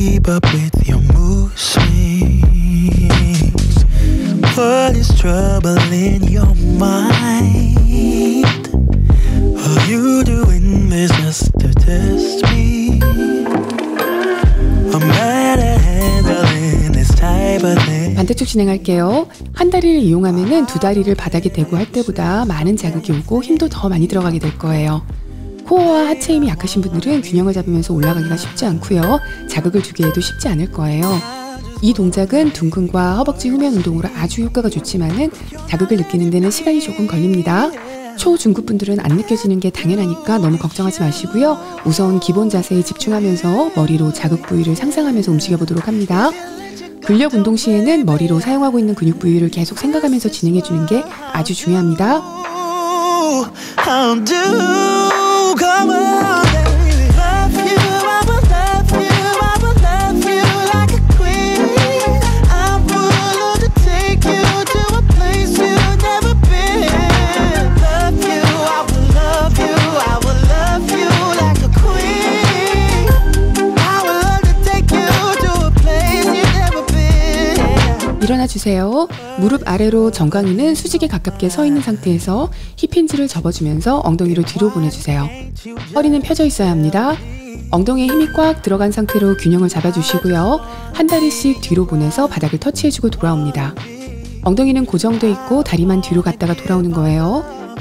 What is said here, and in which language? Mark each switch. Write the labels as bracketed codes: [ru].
[en] Up with your mood swings. What is troubling your mind? Are you doing this just to test me? I'm bad at handling this type of thing. [ko] 반대쪽 진행할게요. 한 다리를 이용하면은 두 다리를 바닥에 대고 할 때보다 많은 자극이 오고 힘도 더 많이 들어가게 될 거예요. 코어와 하체 힘이 약하신 분들은 균형을 잡으면서 올라가기가 쉽지 않고요. 자극을 주기에도 쉽지 않을 거예요. 이 동작은 둥근과 허벅지 후면 운동으로 아주 효과가 좋지만은 자극을 느끼는 데는 시간이 조금 걸립니다. 초, 중급 분들은 안 느껴지는 게 당연하니까 너무 걱정하지 마시고요. 우선 기본 자세에 집중하면서 머리로 자극 부위를 상상하면서 움직여보도록 합니다. 근력 운동 시에는 머리로 사용하고 있는 근육 부위를 계속 생각하면서 진행해주는 게 아주 중요합니다. [en] Come on, baby. Love you, I will love you, I will love you like a queen. I'm willing to take you to a place you've never been. Love you, I will love you, I will love you like a queen. I will love to take you to a place you've never been. [ko] 일어나 주세요. 무릎 아래로 정강이는 수직에 가깝게 서 있는 상태에서 힙힌지를 접어주면서 엉덩이를 뒤로 보내주세요. 허리는 펴져 있어야 합니다. 엉덩이에 힘이 꽉 들어간 상태로 균형을 잡아주시고요. 한 다리씩 뒤로 보내서 바닥을 터치해주고 돌아옵니다. 엉덩이는 고정돼 있고 다리만 뒤로 갔다가 돌아오는 거예요.